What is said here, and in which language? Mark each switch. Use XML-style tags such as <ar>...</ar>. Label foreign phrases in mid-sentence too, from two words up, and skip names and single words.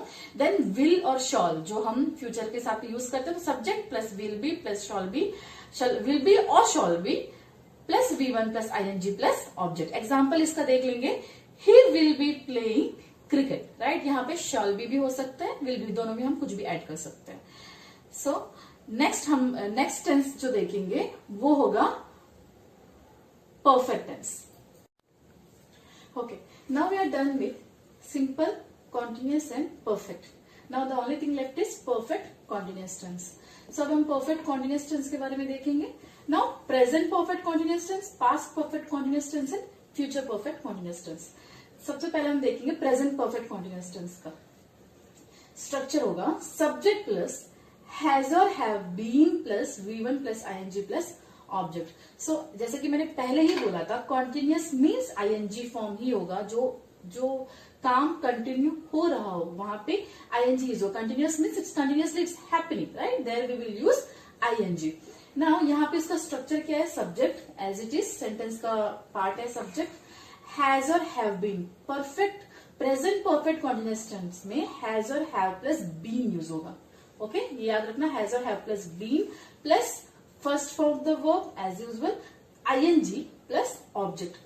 <en>then will and shall</en> <hi>जो हम</hi> <en>फ्यूचर</en> <hi>के साथ</hi> <en>यूज</en> <hi>करते हैं, तो</hi> <en>subject plus will be plus shall be, will be and shall be plus V1 plus ING plus object. एग्जाम्पल</en> <hi>इसका देख लेंगे,</hi> <en>he will be playing cricket, right.</en> <hi>यहाँ पे</hi> <en>shall be</en> <hi>हो सकता है,</hi> <en>will be,</en> <hi>दोनों में हम कुछ भी ऐड कर सकते हैं।</hi> <en>so next tense</en> <hi>जो देखेंगे वो होगा</hi> <en>perfect tense. Okay, now we are done with simple, continuous and perfect. Now the only thing left is perfect continuous tense.</en> <hi>So अब हम</hi> <en>perfect continuous tense</en> <hi>के बारे में देखेंगे।</hi> <en>Now present perfect continuous tense, past perfect continuous tense and future perfect continuous tense.</en> <hi>सबसे पहले हम देखेंगे</hi> <en>present perfect continuous tense का स्ट्रक्चर होगा subject plus has or have been plus V1 plus ing plus ऑब्जेक्ट।</en> <hi>सो जैसे कि मैंने पहले ही बोला था,</hi> <en>continuous means ING form</en> <hi>ही होगा। जो काम कंटिन्यू हो रहा हो वहां पे</hi> <en>ING use</en> <hi>हो।</hi> <en>continuous means it's continuously it's happening, right. there we will use ING.</en> <hi>नाउ यहाँ पे इसका स्ट्रक्चर क्या है,</hi> <en>subject as it is,</en> <hi>सेंटेंस का पार्ट है सब्जेक्ट।</hi> <en>has and have been, perfect present perfect continuous tense में has and have plus been use होगा। ओके,</en> <hi>ये याद रखना,</hi> <en>has and have plus been plus first form of the verb as usual ING plus object.</en>